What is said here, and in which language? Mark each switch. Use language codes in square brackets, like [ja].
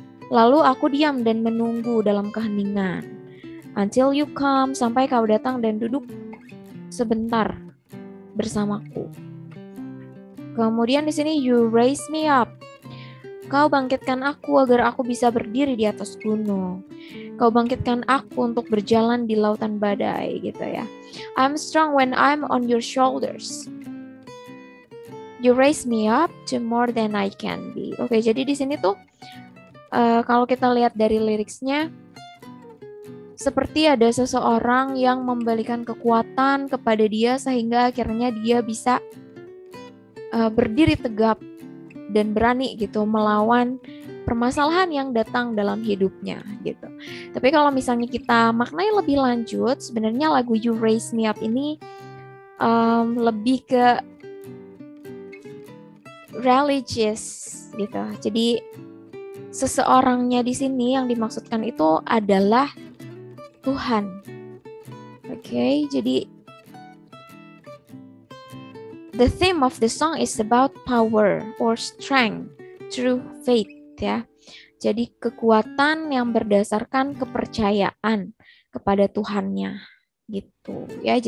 [id] Lalu aku diam dan menunggu dalam keheningan. [en] Until you come, [id] sampai kau datang dan duduk sebentar bersamaku. Kemudian di sini [en] you raise me up. [id] Kau bangkitkan aku agar aku bisa berdiri di atas gunung. Kau bangkitkan aku untuk berjalan di lautan badai gitu ya. [en] I'm strong when I'm on your shoulders. You raise me up to more than I can be. [id] Oke, jadi di sini tuh kalau kita lihat dari liriknya, seperti ada seseorang yang memberikan kekuatan kepada dia sehingga akhirnya dia bisa berdiri tegap dan berani gitu melawan permasalahan yang datang dalam hidupnya gitu. Tapi kalau misalnya kita maknai lebih lanjut, sebenarnya lagu You Raise Me Up ini lebih ke religious gitu. Jadi seseorangnya di sini yang dimaksudkan itu adalah Tuhan. Oke, jadi [en] the theme of the song is about power or strength through faith ya. [id] Jadi kekuatan yang berdasarkan kepercayaan kepada Tuhannya gitu ya.